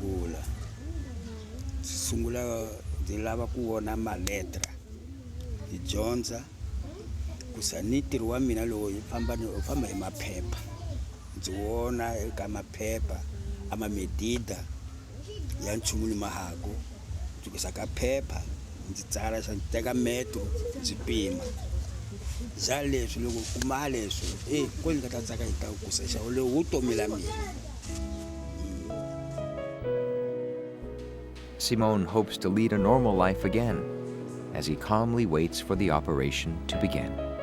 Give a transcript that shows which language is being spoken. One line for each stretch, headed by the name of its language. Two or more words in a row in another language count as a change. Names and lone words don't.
Tsonga: sungula ndzi lava ku vona maletra hi dyondza ku sa ni ntirho wa mina lowu u famba hi maphepha ndzi vona eka maphepha ama medida ya nchumu ni mahako ndzi ku sa ka phepha ndzi tsara xa teka metro ndzi pima.
English: Simone hopes to lead a normal life again as he calmly waits for the operation to begin.